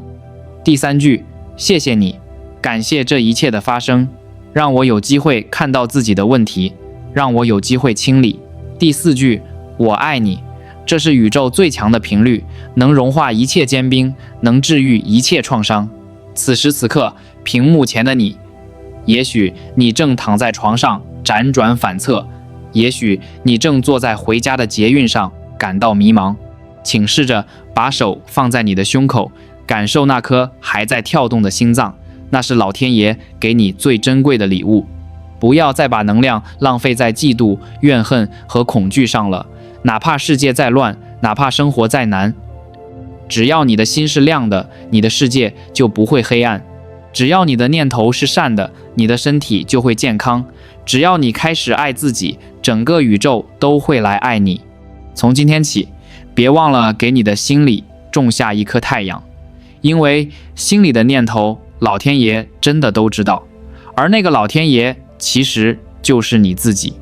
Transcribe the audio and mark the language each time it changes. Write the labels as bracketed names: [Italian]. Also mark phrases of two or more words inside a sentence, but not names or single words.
[Chinese] 第三句，謝謝你，感謝這一切的發生，讓我有機會看到自己的問題，讓我有機會清理。第四句，我愛你，這是宇宙最強的頻率，能融化一切堅冰，能治癒一切創傷。此時此刻，屏幕前的你，也許你正躺在床上輾轉反側，也許你正坐在回家的捷運上感到迷茫。請試着把手放在你的胸口，感受那顆還在跳動的心臟，那是老天爺給你最珍貴的禮物。不要再把能量浪費在嫉妒、怨恨和恐懼上了。哪怕世界再亂，哪怕生活再難，只要你的心是亮的，你的世界就不會黑暗；只要你的念頭是善的，你的身體就會健康；只要你開始愛自己，整個宇宙都會來愛你。從今天起，別忘了給你的心裡種下一顆太陽，因為心裡的念頭，老天爺真的都知道，而那個老天爺其實就是你自己。